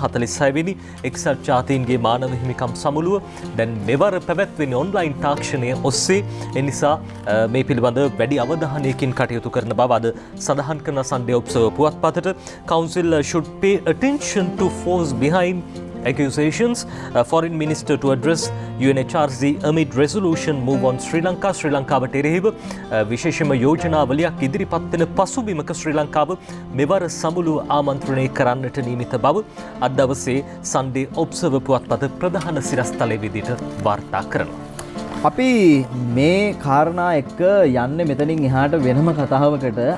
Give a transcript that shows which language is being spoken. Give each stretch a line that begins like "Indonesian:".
Sinhala: 46 වෙනි එක්සත් ජාතීන්ගේ මානව හිමිකම් සමුළුව දැන් මෙවර පැවැත්වෙන්නේ ඔන්ලයින් තාක්ෂණය ඔස්සේ. ඒ නිසා මේ පිළිබඳව වැඩි අවධානයකින් කටයුතු කරන බව අද සඳහන් කරන සන්ඩේ Observer පුවත්පතට
English: Council should pay attention to force behind accusations. Foreign Minister to address UNHRC amid resolution move on Sri Lanka.
Sinhala: ශ්‍රී ලංකාවට එරෙහිව විශේෂම යෝජනාවලියක් ඉදිරිපත් වෙන පසුබිමක ශ්‍රී ලංකාව මෙවර සමුළුව ආමන්ත්‍රණය කරන්නට නියමිත බව අද දවසේ සන්ඩේ ඔබ්සර්වර් පුවත්පත ප්‍රධාන සිරස්තලයේ විදිහට වාර්තා කරනවා. අපි මේ කාරණා එක්ක යන්නේ මෙතනින් එහාට වෙනම කතාවකට.